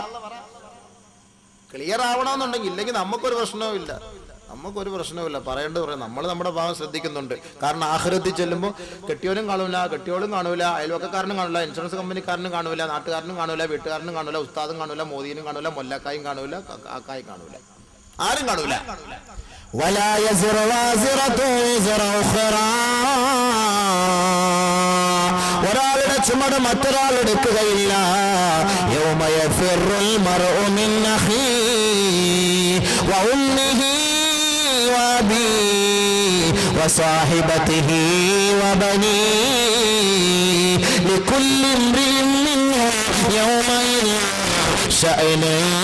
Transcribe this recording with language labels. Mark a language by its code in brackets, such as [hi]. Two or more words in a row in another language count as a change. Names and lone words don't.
[ml] ക്ലിയർ ആവണമെന്നുണ്ടെങ്കിൽ, ഇല്ലെങ്കിൽ നമുക്കൊരു പ്രശ്നവുമില്ല, നമുക്കൊരു പ്രശ്നവുമില്ല. പറയേണ്ടത് പറയാം. നമ്മൾ നമ്മുടെ ഭാഗം ശ്രദ്ധിക്കുന്നുണ്ട്. കാരണം ആഖിറത്തിൽ ചെല്ലുമ്പോൾ കെട്ടിയോനും കാണൂല, കെട്ടിയോളും കാണൂല, അയൽവക്കക്കാരനും കാണൂല, ഇൻഷുറൻസ് കമ്പനിക്കാരനും കാണൂല, നാട്ടുകാരനും കാണൂല, വീട്ടുകാരനും കാണൂല, ഉസ്താദും കാണൂല, മോദീനും കാണൂല, മൊല്ലക്കായും കാണൂല, കാക്കായും കാണൂല, ആരും കാണൂല. [ar] ولا يزر وازرة وزر أخرى [ml] ഒരാളുടെ ചുമട് മറ്റൊരാൾ എടുക്കുകയില്ല. [ar] يوم يفر المرء من أخيه و أمه و أبيه و صاحبته و بنيه لكل امرئ منهم يومئذ شأن.